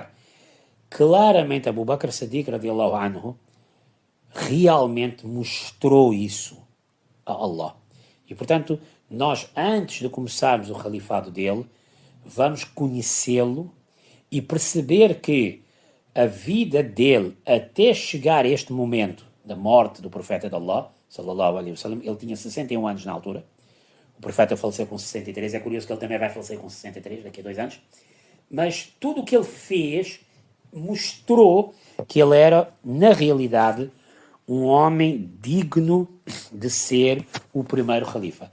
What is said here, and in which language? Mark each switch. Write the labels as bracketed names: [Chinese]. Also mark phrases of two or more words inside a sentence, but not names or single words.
[Portuguese] Claramente Abu Bakr Siddiq [Arabic] رضي الله عنه [Portuguese] realmente mostrou isso a Allah. E portanto, nós, antes de começarmos o califado dele, vamos conhecê-lo e perceber que a vida dele, até chegar a este momento da morte do profeta de Allah, [Arabic] صلى الله عليه وسلم, [Portuguese] ele tinha 61 anos na altura. O profeta faleceu com 63, é curioso que ele também vai falecer com 63, daqui a 2 anos. Mas tudo o que ele fez mostrou que ele era, na realidade, um homem digno de ser o primeiro califa.